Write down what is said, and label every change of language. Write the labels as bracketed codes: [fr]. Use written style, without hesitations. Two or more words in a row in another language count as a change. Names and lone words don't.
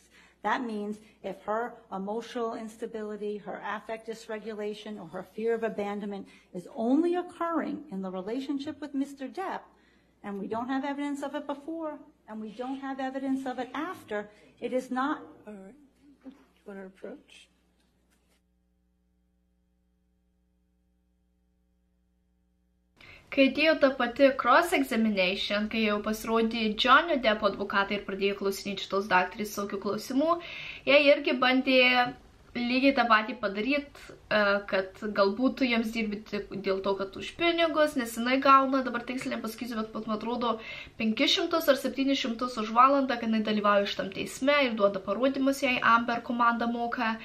[en] That means if her emotional instability, her affect dysregulation, or her fear of abandonment is only occurring in the relationship with Mr. Depp, and we don't have evidence of it before, and we don't have evidence of it after, it is not... All right. Do you want to approach? [lt] Kai atėjo ta pati cross-examination, kai jau pasirodė Johnny Depp advokatai ir pradėjo klausinėti šitos daktarės tokių klausimų, jie irgi bandė lygiai tą patį padaryti, kad galbūt tu jiems dirbi dėl to, kad už pinigus, nes jinai gauna, dabar tiksliai nepasakysiu, bet man atrodo 500 ar 700 už valandą, kad jinai dalyvauja šitam teisme ir duoda parodymus, jei Amber komanda moka.